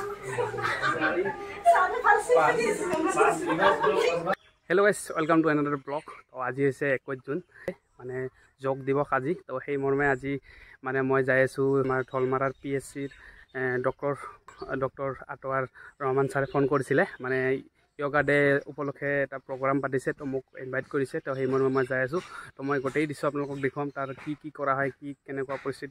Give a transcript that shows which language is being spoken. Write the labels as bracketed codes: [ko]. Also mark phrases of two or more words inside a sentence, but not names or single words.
[en] Hello guys, welcome to another blog. [hi] तो आज है 21 जून माने योग दिवस आज। [as] तो সেই মৰ্মে আজি মানে মই যাই আছোঁ আমাৰ ঢলমাৰাৰ PSCৰ ডক্টৰ আতৱাৰ ৰহমান ছাৰে ফোন কৰিছিলে, মানে [en] yoga day [as] উপলক্ষে এটা প্ৰগ্ৰাম পাতিছে। তো মোক ইনভাইট কৰিছে, তো সেই মৰ্মে মই যাই আছোঁ। তো মই গোটেই দৃশ্য আপোনালোকক দেখুৱাম, তাৰ কি কৰা হয়, কি কেনেকুৱা পৰিস্থিতি।